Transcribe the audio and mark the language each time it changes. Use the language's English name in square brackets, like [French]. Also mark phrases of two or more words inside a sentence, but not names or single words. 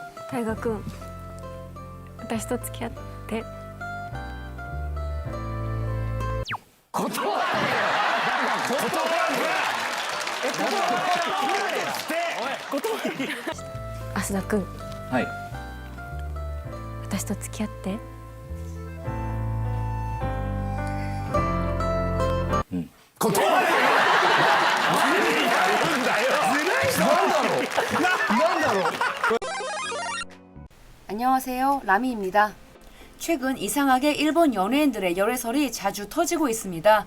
[Japanese] 大河君、私と付き合って。浅田君、はい。私と付き合って。 [Korean] 안녕하세요, 라미입니다. 최근 이상하게 일본 연예인들의 열애설이 자주 터지고 있습니다.